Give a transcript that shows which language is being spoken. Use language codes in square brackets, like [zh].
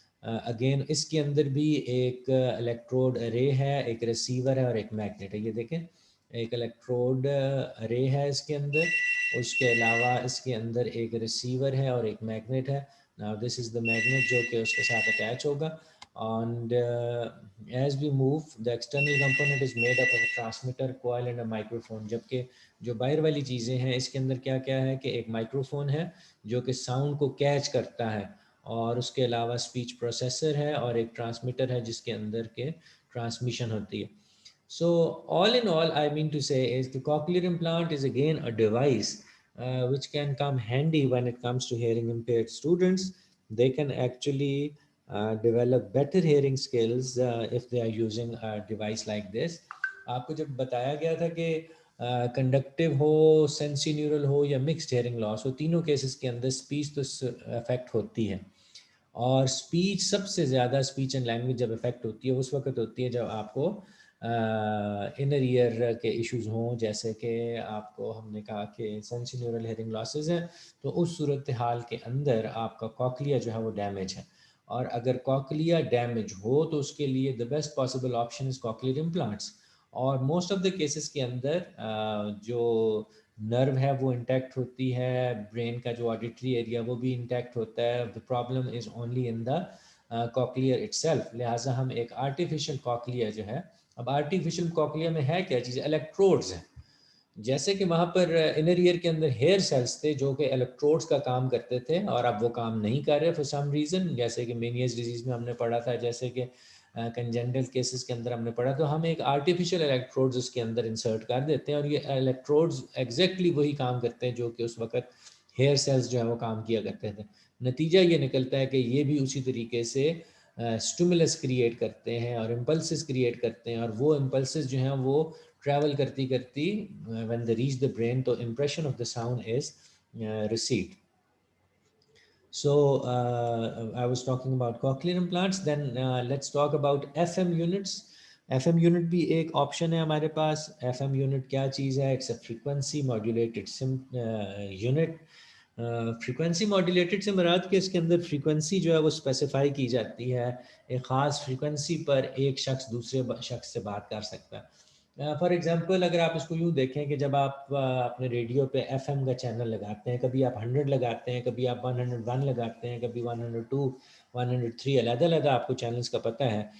[ur] Again اس کے اندر بھی ایک الیکٹروڈ رے ہے، ایک ریسیور ہے، اور ایک میگنیٹ ہے. یہ دیکھیں ایک الیکٹروڈ رے ہے اس کے اندر، اس کے علاوہ اس کے اندر ایک ریسیور ہے اور ایک میگنیٹ ہے. [en] Now this is the magnet [ur] جو کہ اس کے ساتھ اٹیچ ہوگا. [en] And as we move, the external component is made up of a transmitter, coil and a microphone. [ur] جبکہ جو باہر والی چیزیں ہیں اس کے اندر کیا کیا ہے کہ ایک مائکروفون ہے جو کہ ساؤنڈ کو کیچ کرتا ہے، اور اس کے علاوہ اسپیچ پروسیسر ہے، اور ایک ٹرانسمیٹر ہے جس کے اندر کے ٹرانسمیشن ہوتی ہے. [en] So all in all, I mean to say is the cochlear implant is again a device which can come handy when it comes to hearing impaired students. They can actually develop better hearing skills if they are using a device like this. [ur] آپ کو جب بتایا گیا تھا کہ conductive ہو، سینسی neural ہو، یا mixed hearing لاس ہو، تینوں cases کے اندر اسپیچ تو افیکٹ ہوتی ہے. اور اسپیچ سب سے زیادہ، اسپیچ اینڈ لینگویج جب افیکٹ ہوتی ہے اس وقت ہوتی ہے جب آپ کو انر ایئر کے ایشوز ہوں، جیسے کہ آپ کو ہم نے کہا کہ سینسی نیورل ہیئرنگ لاسز ہیں، تو اس صورتحال کے اندر آپ کا کوکلیا جو ہے وہ ڈیمیج ہے. اور اگر کوکلیا ڈیمیج ہو تو اس کے لیے [en] The best possible option is cochlear implants. [ur] اور موسٹ آف دا کیسز کے اندر جو نرو ہے وہ انٹیکٹ ہوتی ہے، برین کا جو آڈیٹری ایریا وہ بھی انٹیکٹ ہوتا ہے. [en] the problem is only in the cochlear itself. [ur] لہٰذا ہم ایک آرٹیفیشل کوکلیا جو ہے، اب آرٹیفیشل کوکلیا میں ہے کیا چیز؟ الیکٹروڈز ہیں. جیسے کہ وہاں پر انر ایئر کے اندر ہیئر سیلز تھے جو کہ الیکٹروڈز کا کام کرتے تھے، اور اب وہ کام نہیں کر رہے [en] for some reason, [ur] جیسے کہ مینیس ڈیزیز میں ہم نے پڑھا تھا، جیسے کہ کنجنٹل کیسز کے اندر ہم نے پڑھا. تو ہم ایک آرٹیفیشل الیکٹروڈز اس کے اندر انسرٹ کر دیتے ہیں، اور یہ الیکٹروڈز ایگزیکٹلی وہی کام کرتے ہیں جو کہ اس وقت ہیئر سیلز جو ہے وہ کام کیا کرتے تھے. نتیجہ یہ نکلتا ہے کہ یہ بھی اسی طریقے سے اسٹیمولس کریٹ کرتے ہیں اور امپلسز کریٹ کرتے ہیں، اور وہ امپلسز جو ہیں وہ ٹریول کرتی کرتی [en] when they reach the brain [ur] تو [en] impression of the sound is received. So I was talking about cochlear implants. Then let's talk about FM units. [ur] FM unit بھی ایک آپشن ہے ہمارے پاس. [en] FM unit [ur] کیا چیز ہے؟ [en] It's a frequency modulated unit. [ur] Frequency modulated سے مراد کہ اس کے اندر فریکوینسی جو ہے وہ اسپیسیفائی کی جاتی ہے، ایک خاص فریکوینسی پر ایک شخص دوسرے شخص سے بات کر سکتا ہے. فار ایگزامپل اگر آپ اس کو یوں دیکھیں کہ جب آپ اپنے ریڈیو پہ ایف ایم کا چینل لگاتے ہیں، کبھی آپ 100 لگاتے ہیں، کبھی آپ 101 لگاتے ہیں، کبھی 102 103، علیحدہ علیحدہ آپ کو چینلز کا پتہ ہے.